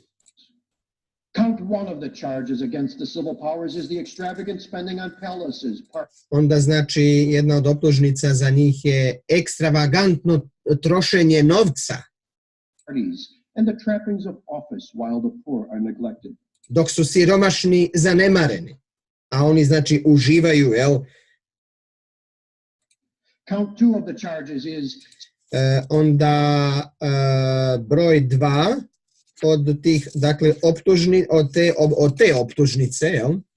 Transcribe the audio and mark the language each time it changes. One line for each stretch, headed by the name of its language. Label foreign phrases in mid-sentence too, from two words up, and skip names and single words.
English: Count one of the charges against the civil powers is the extravagant spending on palaces,
Croatian: Onda znači jedna od optužnica za njih je ekstravagantno trošenje novca,
English: parties, and the trappings of office while the poor are neglected.
Croatian: dok su siromašni zanemareni, a oni znači uživaju, jel?
English: Count two of the charges is
Croatian: Onda broj 2 od tih, dakle, od te optužnice, jel?